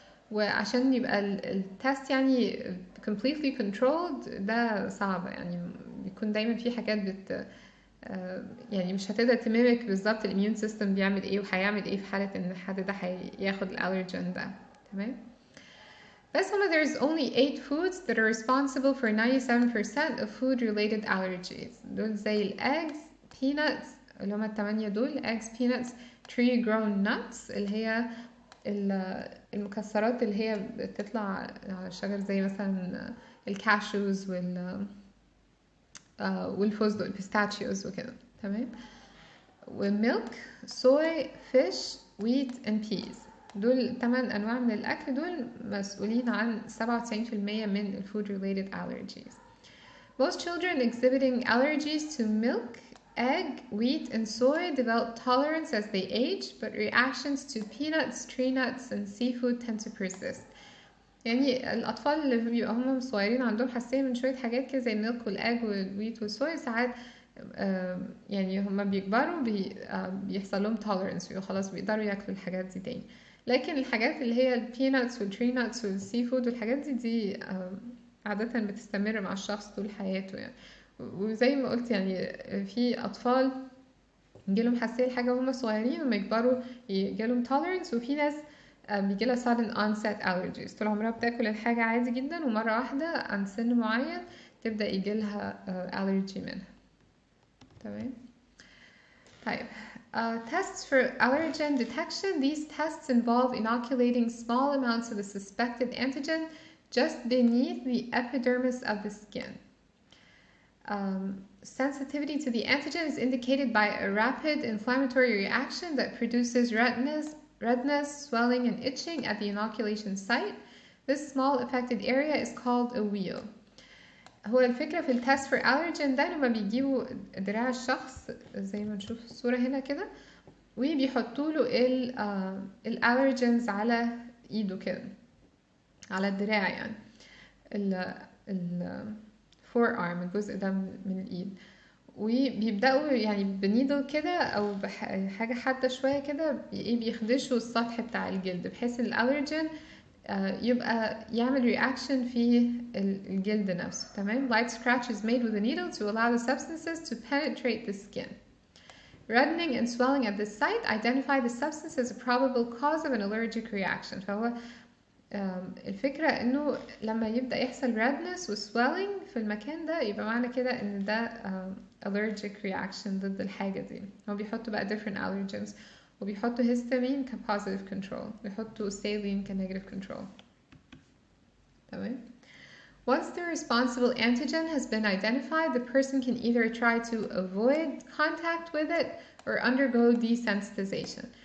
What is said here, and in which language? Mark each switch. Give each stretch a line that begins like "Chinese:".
Arabic: وعشان يبقى التست يعني completely controlled ده صعب، يعني بيكون دايما في حاجات يعني مش هتقدر تميمك بالظبط الاميون سيستم بيعمل ايه وهيعمل ايه في حالة ان الحد ده هياخد الالرجين ده، تمام. بس هما
English: there's only 8 foods that are responsible for 97% of food related allergies.
Arabic: دول زي الeggs, peanuts اللي هما التمانية دول eggs, peanuts, tree grown nuts اللي هي المكسرات اللي هي بتطلع على الشجر زي مثلا الكاشوز والفستق البيستاشيوز وكده، تمام.
English: وميلك soy fish wheat and peas.
Arabic: دول 8 أنواع من الأكل دول مسؤولين عن 97% من ال food related allergies.
English: Most children exhibiting allergies to milk, egg, wheat and soy develop tolerance as they age, but reactions to peanuts, tree nuts and seafood tend to persist.
Arabic: يعني الأطفال اللي بيبقوا هم صغيرين عندهم حساسية من شوية حاجات كده زي الميلك والأج والويت والصويا ساعات يعني هما بيكبروا بيحصل لهم tolerance خلاص بيقدروا ياكلوا الحاجات دي تاني. لكن الحاجات اللي هي البيناتس والتري ناتس والسي فود والحاجات دي عادة بتستمر مع الشخص طول حياته يعني. وزي ما قلت يعني في أطفال يجيلهم حساسية لحاجة وهم صغيرين وما يكبروا يجيلهم tolerance، وفي ناس بيجيلها sudden onset allergies طول عمرها بتاكل الحاجة عادي جدا ومرة واحدة عند سن معين تبدأ يجيلها allergy منها، تمام.
English: طيب tests for allergen detection. These tests involve inoculating small amounts of the suspected antigen just beneath the epidermis of the skin. Sensitivity to the antigen is indicated by a rapid inflammatory reaction that produces redness, swelling, and itching at the inoculation site. This small affected area is called a wheal.
Arabic: هو الفكرة في التست for allergen ده لما بيجيبوا دراع الشخص زي ما نشوف في الصورة هنا كده وبيحطوا له الالرجنز على ايده كده على الدراع، يعني ال forearm الجزء ده من الايد، وبيبدأوا يعني بنيدل كده او بحاجة حادة شوية كده بيخدشوا السطح بتاع الجلد بحيث الالرجين يبقى يعمل reaction في الجلد نفسه، تمام.
English: Light scratch is made with a needle to allow the substances to penetrate the skin. Reddening and swelling at this site identify the substance as a probable cause of an allergic reaction.
Arabic: فهو الفكرة انه لما يبدأ يحصل redness و swelling في المكان ده يبقى معنى كده ان ده allergic reaction ضد الحاجة دي. هو بيحطوا بقى different allergens وبيحطوا histamine كpositive control بيحطوا saline كnegative control، تمام.
English: Once the responsible antigen has been identified, the person can either try to avoid contact with it or undergo desensitization.